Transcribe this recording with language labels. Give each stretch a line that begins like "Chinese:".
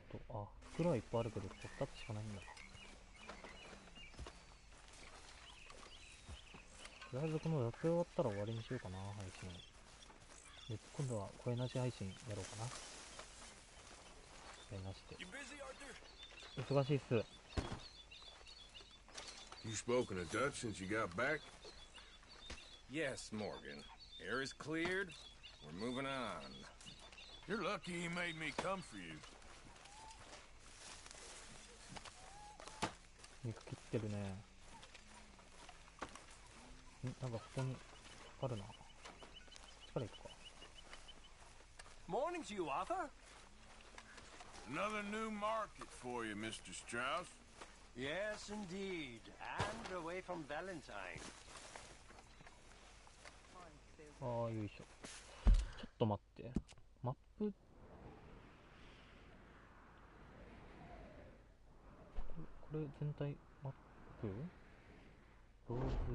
Japanese: あ、袋はいっぱいあるけど、2つしかないんだ。とりあえずこの雑用終わったら終わりにしようかな、配信。で、今度は声なし配信やろうかな。声なしで。忙しいっす。
English: You spoken to Dutch since you got back? Yes, Morgan. Air is cleared. We're moving on. You're lucky he made me come for you.
Japanese: 肉切ってるね。なんかここにあるな。こっちから行くか。
English: Morning to you, Arthur. Another new market for you, Mr. Strauss. Yes, indeed. And away from Valentine.
Japanese: ああ、よいしょ。ちょっと待って。マップ。これ全体マップ？ローズ。